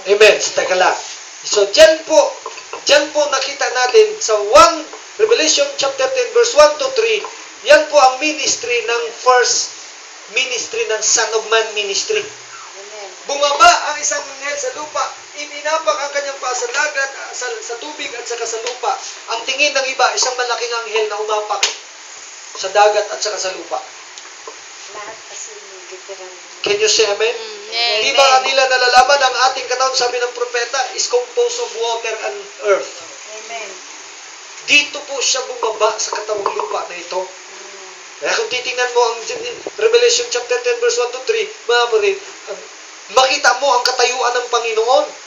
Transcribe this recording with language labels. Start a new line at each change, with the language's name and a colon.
Filipino: Amen. Teka lang. So, dyan po nakita natin sa Revelation chapter 10 verse 1 to 3, yan po ang ministry ng first ministry ng Son of Man ministry. Amen. Bumaba ang isang anghel sa lupa, itinapak ang kanyang paa sa dagat, sa tubig at saka sa lupa. Ang tingin ng iba, isang malaking anghel na umapak sa dagat at saka sa lupa. Lahat kasi different.
English: Can you say amen?
Filipino: Di ba nila nalalaman ang ating katawan, sabi ng propeta,
English: is composed of water and earth. Amen.
Filipino: Dito po siya bumaba sa katawang lupa na ito. Kaya kung titingnan mo ang Revelation chapter 10 verse 1 to 3, mga kapatid, makita mo ang katayuan ng Panginoon.